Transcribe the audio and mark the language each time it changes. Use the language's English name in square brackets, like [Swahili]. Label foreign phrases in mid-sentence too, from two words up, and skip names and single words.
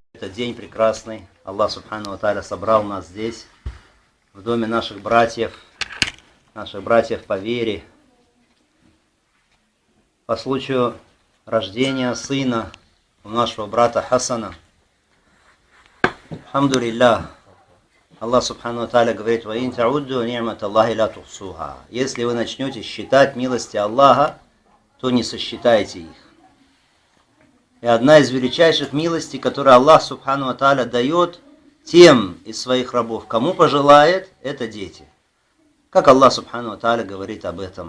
[Russian] Это день прекрасный. Аллах [Arabic] سبحانه وتعالى [Russian] собрал нас здесь, в доме наших братьев по вере, по случаю рождения сына у нашего брата Хасана. Алхамдулиллах. Аллах [Arabic] سبحانه وتعالى [Russian] говорит: [Arabic] «وإن تعدوا نعمة الله لا تحصوها». [Russian] Если вы начнете считать милости Аллаха, то не сосчитаете их. И одна из величайших милостей, которую Аллах [Arabic] سبحانه وتعالى [Russian] дает тем из своих рабов, кому пожелает, это дети. Как Аллах [Arabic] سبحانه وتعالى [Russian] говорит об этом.